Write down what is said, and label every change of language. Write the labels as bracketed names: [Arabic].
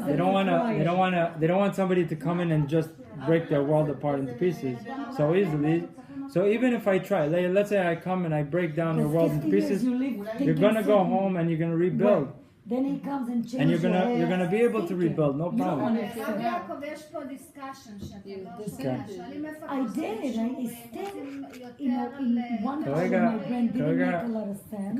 [English] They don't want somebody to come in and just break their world apart into pieces so easily. So even if I try, let's say I come and I break down your world into pieces, you're gonna go home and you're gonna rebuild. Then he comes and changes. And you're gonna be able to rebuild, no problem. [Hebrew] הרב יעקב, יש פה דיסקשן שאתה לא שומע, שואלים איפה [English] I did. I still, in one part of my brain didn't make a lot of sense.